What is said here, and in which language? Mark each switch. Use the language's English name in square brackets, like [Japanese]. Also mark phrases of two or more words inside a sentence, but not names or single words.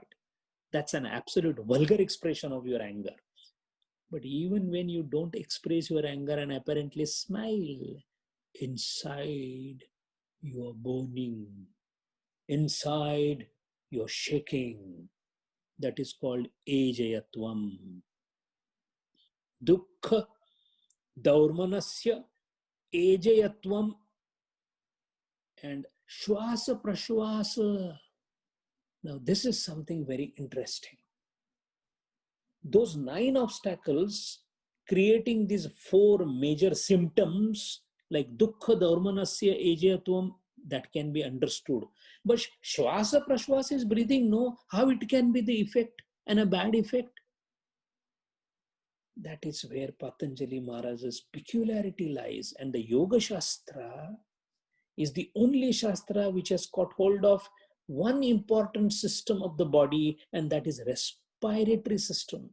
[English] That's an absolute vulgar expression of your anger. But even when you don't express your anger and apparently smile, inside you are burning. Inside you're shaking. That is called ejayatvam. [Sanskrit] Dukkha daurmanasya ejayatvam and shwasa prashwasa. [English] Now this is something very interesting. Those 9 obstacles creating these 4 major symptoms like [Sanskrit] dukkha daurmanasya ejayatvam, [English] that can be understood. But [Sanskrit] shwasa prashwasa [English] is breathing, no, how it can be the effect and a bad effect? That is where Patanjali Maharaj's peculiarity lies. And the Yoga Shastra is the only Shastra which has caught hold of one important system of the body, and that is respiratory system.